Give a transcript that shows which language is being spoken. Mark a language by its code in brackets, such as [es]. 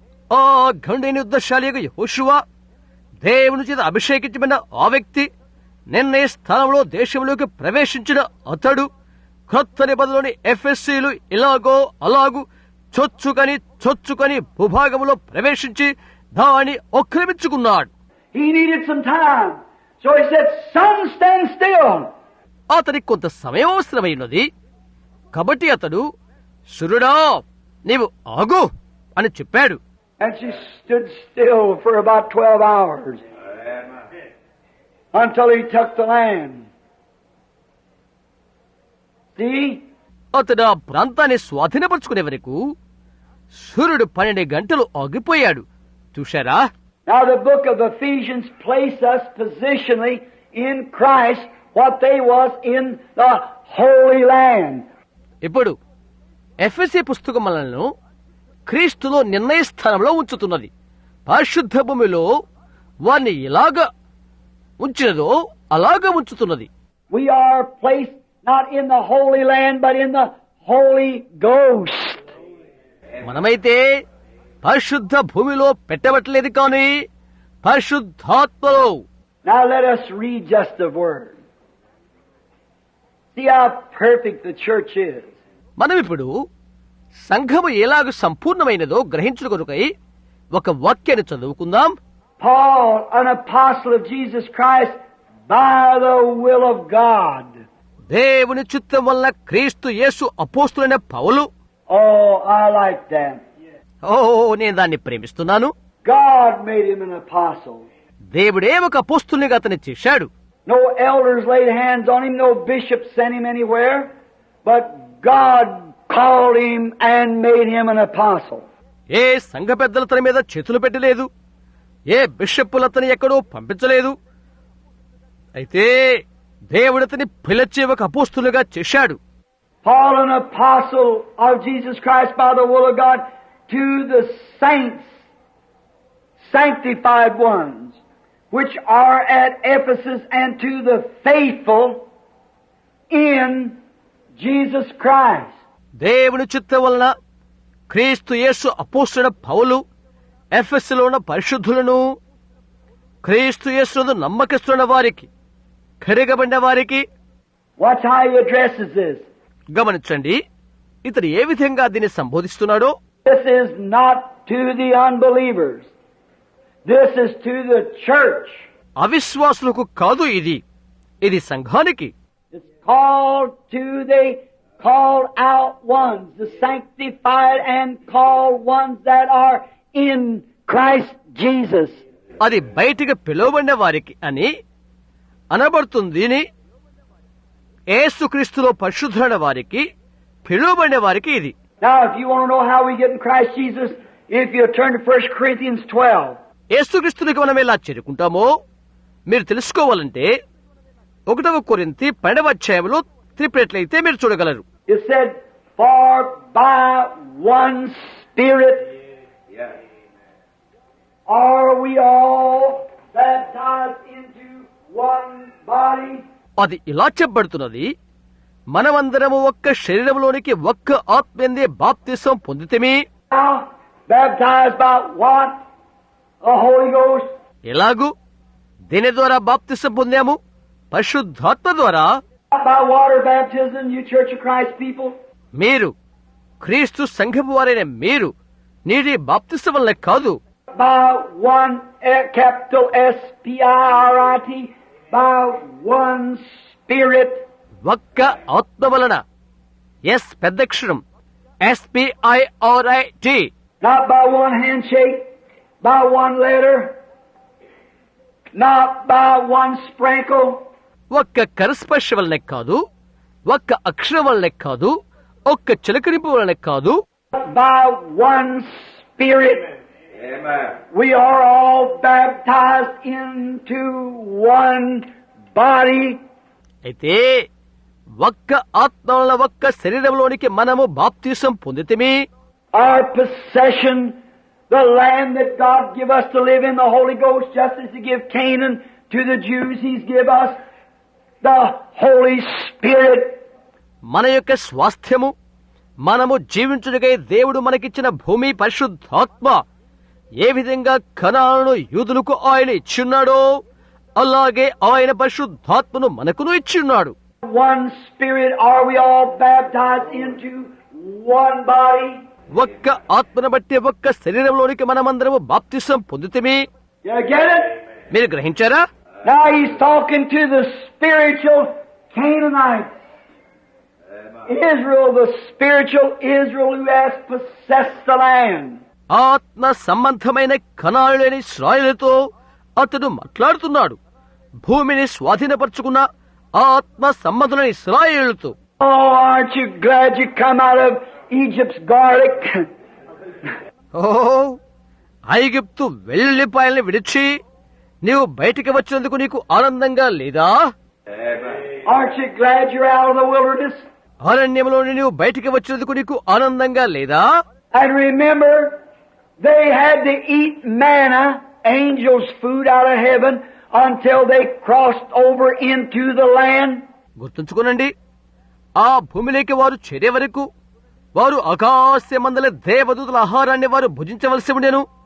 [te] ఆ గండైన యుద్ధశాలిగా యెహోషువ దేవుని చేత అభిషేకించబడిన ఆ వ్యక్తి నిర్ణయ స్థానంలో దేశంలోకి ప్రవేశించిన అతడు క్రొత్త నిబంధనలోని ఎఫెసీలు ఇలాగో అలాగూ చొచ్చుకొని భూభాగంలో ప్రవేశించి దాన్ని ఆక్రమించుకున్నాడు. [en] He needed some time. So he said, sun, stand still. [te] అతనికి కొంత సమయం అవసరమైనది. కాబట్టి అతడు సూర్యుడా నీవు ఆగు అని చెప్పాడు. [en] And she stood still for about 12 hours until he took the land. See? [te] అతడు ఆ ప్రాంతాన్ని స్వాధీనపరుచుకునే వరకు సూర్యుడు 12 గంటలు ఆగిపోయాడు. చూశారా? [en] Now the book of Ephesians places us positionally in Christ what they was in the Holy Land. [te] ఇప్పుడు ఎఫెసీ పుస్తకం మనలను క్రీస్తులో నిర్ణయ స్థానంలో ఉంచుతున్నది. పరిశుద్ధ భూమిలో వారిని ఎలాగా ఉంచినదో అలాగా ఉంచుతున్నది. [en] We are placed not in the Holy Land but in the Holy Ghost. [te] మనమైతే పరిశుద్ధ భూమిలో పెట్టబట్టలేదు కానీ పరిశుద్ధాత్మలో. [en] Now let us read just the word. See how perfect the church is. [te] మనం ఇప్పుడు సంఘము ఎలాగ సంపూర్ణమైనదో గ్రహించుట కొరకై ఒక వాక్యాన్ని చదువుకుందాం. [en] Paul, an apostle of Jesus Christ, by the will of God. [te] దేవుని చిత్తం వల్ల క్రీస్తు యేసు అపోస్తులైన పౌలు. [en] Oh, I like that. [te] నేను దాన్ని ప్రేమిస్తున్నాను. [en] God made him an apostle. [te] దేవుడే ఒక అపోస్తులునిగా అతన్ని చేశాడు. [en] No elders laid hands on him, no bishops sent him anywhere, but God called him and made him an apostle. [te] ఏ సంఘ పెద్దల తన మీద చేతులు పెట్టలేదు, ఏ బిషప్పులు అతని ఎక్కడో పంపించలేదు. అయితే దేవుడు అతని పిలిచి ఒక అపోస్తులుగా చేశాడు. [en] Paul, an apostle of Jesus Christ by the will of God, to the saints, sanctified ones, which are at Ephesus, and to the faithful in Jesus Christ. [te] దేవుని చిత్తం వలన క్రీస్తు యేసు అపోస్తులైన పౌలు ఎఫెసులో ఉన్న పరిశుద్ధులను, క్రీస్తు యేసునందు నమ్మకస్తున్న వారికి, కడగబడిన వారికి. [en] Watch how he addresses this. [te] గమనించండి, ఇతడు ఏ విధంగా దీన్ని సంబోధిస్తున్నాడో. [en] This is not to the unbelievers. This is to the church. [te] అవిశ్వాసులకు కాదు, ఇది సంఘానికి. [en] It's called to the called out ones, the sanctified and called ones that are in Christ Jesus. [te] అది బయటికి పిలువబడిన వారికి అని అనబడుతుంది. యేసుక్రీస్తులో పరిశుద్ధులైన వారికి, పిలువబడిన వారికి ఇది. [en] Now, if you want to know how we get in Christ Jesus, if you turn to 1 Corinthians 12. [te] యేసుక్రీస్తునికి మనం ఎలా చేరుకుంటామో మీరు తెలుసుకోవాలంటే 1 కొరింథీ 12వ అధ్యాయంలో తిరిపినట్లయితే మీరు చూడగలరు. [en] It said, for by one Spirit are we all baptized into one body. [te] అది ఇలా చెప్పబడుతున్నది, మనమందరము ఒక్క శరీరంలోనికి ఒక్క ఆత్మయందే బాప్తిసం పొందితమే. [en] Now, baptized by what? The Holy Ghost. [te] ఎలాగూ దీని ద్వారా బాప్తిసం పొందాము, పరిశుద్ధాత్మ ద్వారా. [en] Not by water baptism, you Church of Christ people. [te] మీరు క్రీస్తు సంఘము వారైన మీరు నీటి బాప్తిసం వల్ల కాదు. [en] By one capital SPIRIT, by one Spirit. [te] ఒక్క ఆత్మ వలన. Yes పెద్దక్షరం, SPIRIT. [en] Not by one handshake, by one letter, not by one sprinkle. [te] ఒక్క కరస్పర్శ వల్లనే కాదు, ఒక్క అక్షరం వల్లనే కాదు, ఒక్క చిలకరింపు వల్లనే కాదు, [en] by one Spirit. Amen. We are all baptized into one body. [te] అయితే ఒక్క ఆత్మ వలన ఒక్క శరీరంలోనికి మనము బాప్తిసం పొందితమే. [en] Our possession, the land that God give us to live in, the Holy Ghost, just as He give Canaan to the Jews, He's give us the Holy Spirit. [te] మన యొక్క స్వాస్థ్యము, మనము జీవించుటకై దేవుడు మనకిచ్చిన భూమి పరిశుద్ధాత్మ. ఏ విధంగా కనానును యూదులకు ఆయన ఇచ్చిన్నాడో అలాగే ఆయన పరిశుద్ధాత్మను మనకును ఇచ్చిన్నాడు. [en] One Spirit are we all baptized into one body. [te] ఒక్క ఆత్మను బట్టి ఒక్క శరీరంలోనికి మనమందరము బాప్తిసం పొందితమే. [en] You get it? [te] మీరు గ్రహించారా? [en] Now He's talking to the spiritual Canaanites. Israel, the spiritual Israel who has possessed the land. [te] ఆత్మ సంబంధమైన కనానులైన ఇశ్రాయేలుతో అతడు మాట్లాడుతున్నాడు. భూమిని స్వాధీనపరుచుకున్న ఆత్మ సంబంధులైన ఇశ్రాయేలుతో. [en] Oh, aren't you glad you come out of Egypt's garlic? [te] ఓ ఐగుప్తు వెల్లుల్లిపాయల్ని విడిచి నీవు బయటికి వచ్చినందుకు నీకు ఆనందంగా లేదా? [en] Aren't you glad you're out of the wilderness? [te] అరణ్యంలోని నీవు బయటికి వచ్చినందుకు నీకు ఆనందంగా లేదా? [en] And remember, they had to eat manna, angels' food out of heaven, until they crossed over into the land. [te] గుర్తుంచుకోనండి, ఆ భూమిలోకి వారు చేరే వరకు వారు ఆకాశమందలి దేవదూతల ఆహారాన్ని వారు భుజించవలసి ఉండెను.